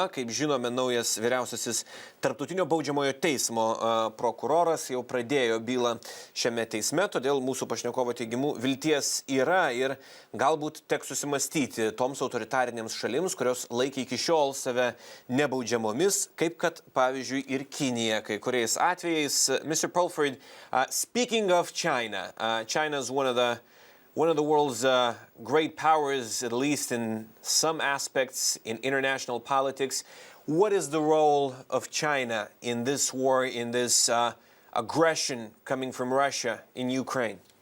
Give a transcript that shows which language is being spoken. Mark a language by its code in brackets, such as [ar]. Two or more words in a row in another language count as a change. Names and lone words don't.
[lt] Kaip žinome, naujas vyriausiasis Tarptautinio baudžiamojo teismo prokuroras jau pradėjo bylą bylą šiame teisme, todėl mūsų pašnekovo teigimu vilties yra ir galbūt teks susimastyti toms autoritarinėms šalims, kurios laikė iki šiol save nebaudžiamomis, kaip kad pavyzdžiui ir Kinija kai kuriais atvejais. [en] Mr. Pulford, speaking of China, China is one of the world's great powers, at least in some aspects in international politics. What is the role of China in this war, in this aggression coming from Russia in Ukraine?